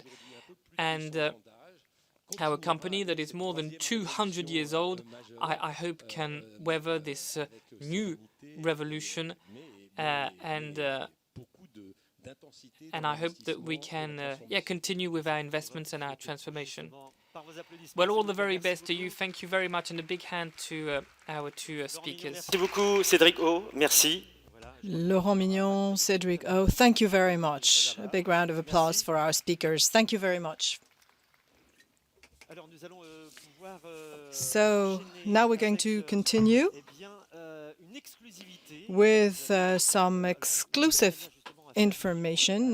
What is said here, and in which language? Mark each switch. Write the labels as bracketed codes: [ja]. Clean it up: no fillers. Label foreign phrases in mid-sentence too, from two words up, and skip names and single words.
[en] And our company that is more than 200 years old, I hope can weather this new revolution, and I hope that we can continue with our investments and our transformation. Well, all the very best to you. Thank you very much, and a big hand to our two speakers. [fr] Merci beaucoup, Cédric O. Merci. [en] Laurent Mignon, Cédric O, thank you very much. A big round of applause for our speakers. Thank you very much. So now we're going to continue with some exclusive information.